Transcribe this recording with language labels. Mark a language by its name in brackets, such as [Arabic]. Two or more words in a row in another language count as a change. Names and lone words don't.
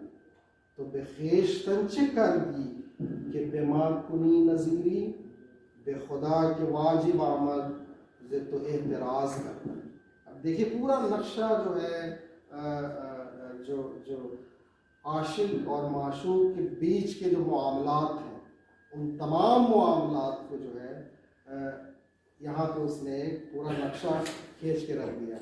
[Persian] تو به خویشتن چه کردی که به ما کنی نظیری، به خدا که واجب آمد ز تو اعتراض کردن. [Urdu] اب دیکھیے پورا نقشہ جو ہے جو عاشق اور معشوق کے بیچ کے جو معاملات ہیں، ان تمام معاملات کو جو ہے یہاں پہ اس نے ایک پورا نقشہ کھینچ کے رکھ دیا ہے.